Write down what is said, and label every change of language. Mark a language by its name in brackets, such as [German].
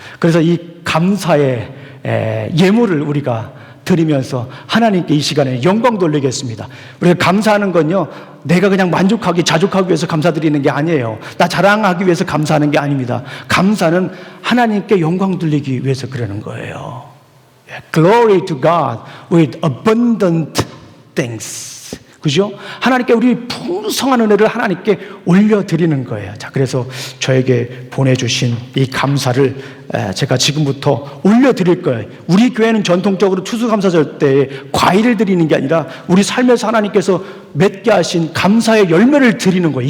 [Korean] 그래서 이 감사의 예물을 우리가 드리면서 하나님께 이 시간에 영광 돌리겠습니다. 우리가 감사하는 건요, 내가 그냥 만족하기, 자족하기 위해서 감사드리는 게 아니에요. 나 자랑하기 위해서 감사하는 게 아닙니다. 감사는 하나님께 영광 돌리기 위해서 그러는 거예요. [English] Glory to God with abundant thanks. [Korean] 그죠? 하나님께 우리 풍성한 은혜를 하나님께 올려드리는 거예요. 자, 그래서 저에게 보내주신 이 감사를 제가 지금부터 올려드릴 거예요. 우리 교회는 전통적으로 추수감사절 때 과일을 드리는 게 아니라 우리 삶에서 하나님께서 맺게 하신 감사의 열매를 드리는 거예요.